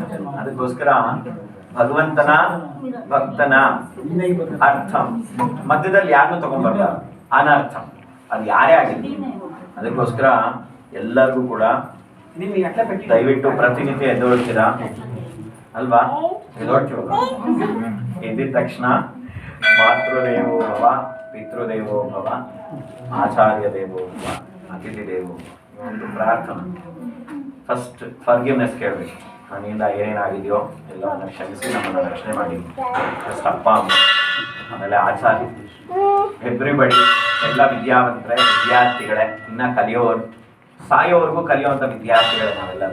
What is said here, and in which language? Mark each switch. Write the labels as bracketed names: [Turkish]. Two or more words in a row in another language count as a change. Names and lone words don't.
[Kannada] ಅದಕ್ಕೋಸ್ಕರ ಭಗವಂತನ ಭಕ್ತನ ಅರ್ಥಂ ಮಧ್ಯದಲ್ಲಿ ಯಾರನ್ನು ತಗೊಂಡ್ಬರ್ತಾರ ಅನರ್ಥಂ, ಅದು ಯಾರೇ ಆಗಿರ್ಲಿ. ಅದಕ್ಕೋಸ್ಕರ ಎಲ್ಲರಿಗೂ ಕೂಡ ದಯವಿಟ್ಟು ಪ್ರತಿನಿತ್ಯ ಎದ್ದೋಳ್ತೀರಾ ಅಲ್ವಾ? ಎದ್ದೋಳ್ತೀವಲ್ಲ, ಎದ್ದಿದ ತಕ್ಷಣ [Sanskrit] ಮಾತೃದೇವೋ ಭವ, ಪಿತೃದೇವೋ ಭವ, ಆಚಾರ್ಯ ದೇವೋ ಭವ, ಅತಿಥಿ ದೇವೋ [Kannada] ಒಂದು ಪ್ರಾರ್ಥನೆ. [English] first forgiveness [Kannada] ಕೇಳಬೇಕು. ನನ್ನಿಂದ ಏನೇನಾಗಿದೆಯೋ ಎಲ್ಲವನ್ನ ಕ್ಷಮಿಸಿ ನಮ್ಮನ್ನು ರಕ್ಷಣೆ ಮಾಡಿ. ಫಸ್ಟ್ ಅಪ್ಪ ಅಮ್ಮ, ಆಮೇಲೆ ಆಚಾರ್ಯ, ಎವ್ರಿಬಡಿ, ಎಲ್ಲ ವಿದ್ಯಾವಂತರೇ, ವಿದ್ಯಾರ್ಥಿಗಳೇ, ಇನ್ನ ಕಲಿಯೋರು, ಸಾಯೋವರೆಗೂ ಕಲಿಯುವಂಥ ವಿದ್ಯಾರ್ಥಿಗಳೇ ನಾವೆಲ್ಲರೂ.